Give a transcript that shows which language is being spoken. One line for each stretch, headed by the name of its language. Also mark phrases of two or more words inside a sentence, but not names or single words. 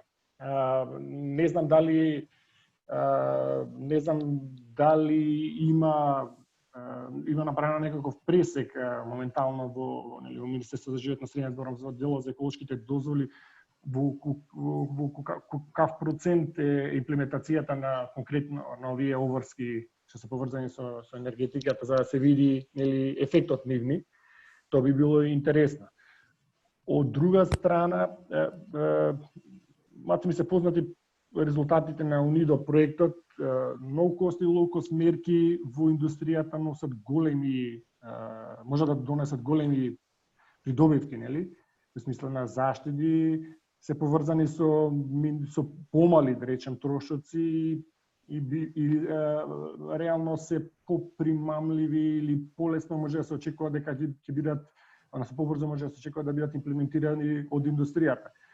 Macedonian: Не знам дали има направено некаков пресек моментално во Министерството за животна средина, зборам за делот за еколошките дозволи, во каков процент е имплементацијата на конкретно на овие обврски што се поврзани со енергетиката, за да се види ефектот нивни, тоа би било интересно. Од друга страна, ми се познати резултатите на УНИДО проектот,
English: no cost
Macedonian: и
English: low cost
Macedonian: мерки во индустријата носат големи, може да донесат големи придобивки, нели? Во смисла на заштеди, се поврзани со помали, да речем, трошоци и реално се попримамливи или полесно може да се очекува дека ќе бидат, односно побрзо може да се очекува да бидат имплементирани од индустријата.